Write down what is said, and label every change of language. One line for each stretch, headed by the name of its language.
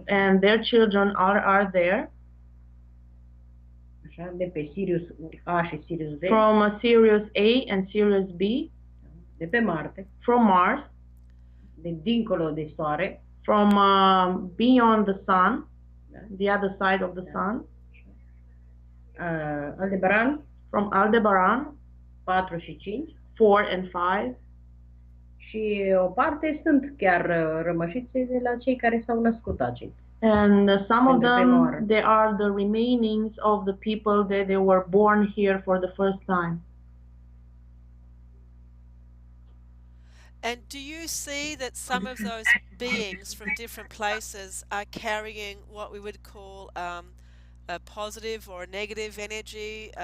English: And their children are there.
Romanian: Așa, de pe Sirius A și Sirius B.
English: From Sirius A and Sirius B.
Romanian: De pe Marte.
English: From Mars.
Romanian: De dincolo de soare.
English: From beyond the sun. The other side of the sun.
Romanian: Aldebaran.
English: From Aldebaran.
Romanian: 4 și 5.
English: 4 and 5.
Romanian: Și o parte sunt chiar rămășițe de la cei care s-au născut aici.
English: And some of them, they are the remainings of the people that they were born here for the first time. And do you see that some of those beings from different places are carrying what we would call a positive or a negative energy?